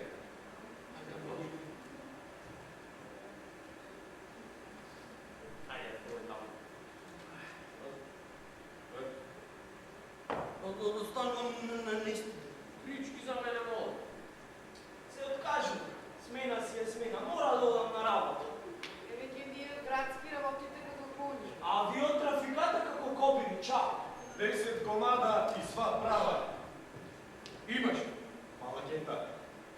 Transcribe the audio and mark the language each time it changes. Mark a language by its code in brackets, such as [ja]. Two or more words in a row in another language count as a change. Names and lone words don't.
[bg] Айде, бъди. Айде, бъди там. [mk] Останувам на лист. [bg] Всички за мене могат. [mk] Се откажем. [bg] Смена си е смена. [mk] Мора да одам на работа. Веќе вие градски работите како коњи. [bg] А ви от трафиката како кобили. Чао. [sr] 10 комада и сва права. Имаш. Мала кента.